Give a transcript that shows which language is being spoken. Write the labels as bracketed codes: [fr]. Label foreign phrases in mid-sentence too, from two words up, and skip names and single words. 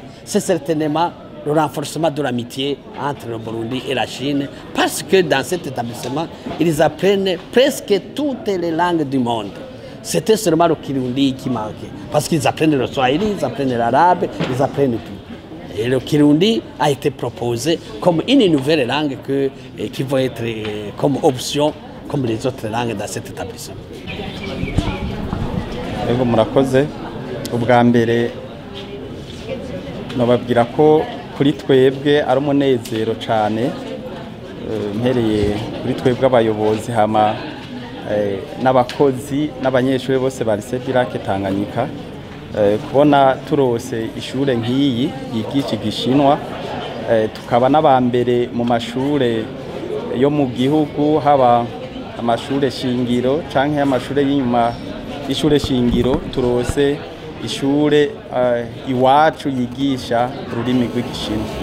[fr] C'est certainement le renforcement de l'amitié entre le Burundi et la Chine, parce que dans cet établissement, ils apprennent presque toutes les langues du monde. C'était seulement le kirundi qui manquait, parce qu'ils apprennent le swahili, ils apprennent l'arabe, ils apprennent tout. Et le kirundi a été proposé comme une nouvelle langue qui va être comme option, comme les autres langues dans cet établissement. [rn] ubwa mbere nababwira ko kuri twebwe ari umunezero cyane mpereye kuri twebwe abayobozi hama n'abakozi n'abanyeshuri bose ba lycée Dirake Tanganyika kubona turose ishure nk'iyi yigisha igishinwa tukaba n'abambere mu mashure yo mu gihugu haba amashure shingiro canke amashure y'inyuma ishure shingiro turose ishure iwacu yigisha ururimi rw'igishinwa.